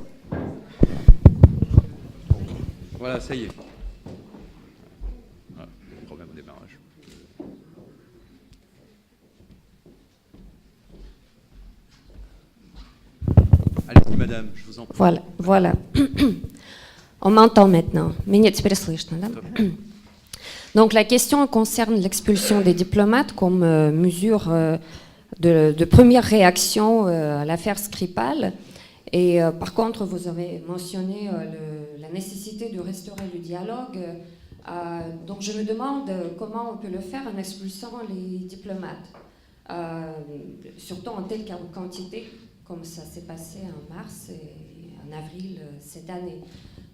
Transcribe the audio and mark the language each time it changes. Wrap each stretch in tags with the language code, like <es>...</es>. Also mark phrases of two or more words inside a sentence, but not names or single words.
<fr>Voilà, ça y est. Voilà, problème au démarrage. Allez-y, madame, je vous en prie. Voilà. On m'entend maintenant.</fr> <ru>Меня теперь слышно, да?</ru> <fr>Donc la question concerne l'expulsion des diplomates comme mesure de première réaction à l'affaire Skripal. Et par contre, vous avez mentionné la nécessité de restaurer le dialogue. Donc je me demande comment on peut le faire en expulsant les diplomates, surtout en telle quantité, comme ça s'est passé en mars et en avril cette année.</fr>